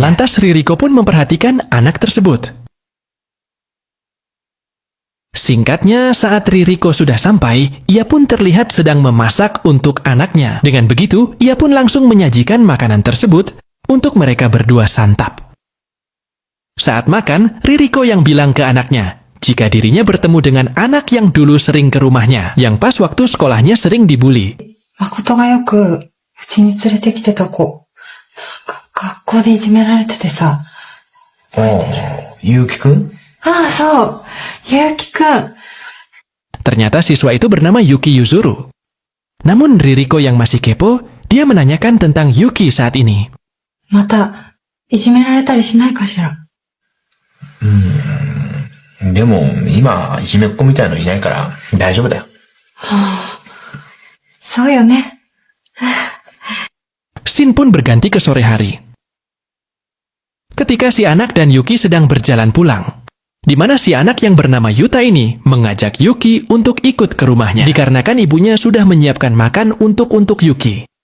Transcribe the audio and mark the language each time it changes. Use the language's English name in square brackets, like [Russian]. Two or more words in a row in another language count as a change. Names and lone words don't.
[Indonesian] Lantas Ririko pun memperhatikan anak tersebut. Singkatnya, saat Ririko sudah sampai, ia pun terlihat sedang memasak untuk anaknya. Dengan begitu, ia pun langsung menyajikan makanan tersebut untuk mereka berdua santap. Saat makan, Ririko yang bilang ke anaknya jika dirinya bertemu dengan anak yang dulu sering ke rumahnya, yang pas waktu sekolahnya sering dibully. [Japanese] 真琴がよくうちに連れてきてた子. 学校でいじめられててさ. Yuki-kun? そう。ユキくん. [Indonesian] Ternyata siswa itu bernama Yuki Yuzuru. Namun Ririko yang masih kepo, dia menanyakan tentang Yuki saat ini. [Japanese] またいじめられたりしないかしら? でも、今、いじめっ子みたいのいないから、大丈夫だよ。そうよね。 [Indonesian] Scene pun berganti ke sore hari. Ketika si anak dan Yuki sedang berjalan pulang, di mana si anak yang bernama Yuta ini mengajak Yuki untuk ikut ke rumahnya, dikarenakan ibunya sudah menyiapkan makan untuk Yuki.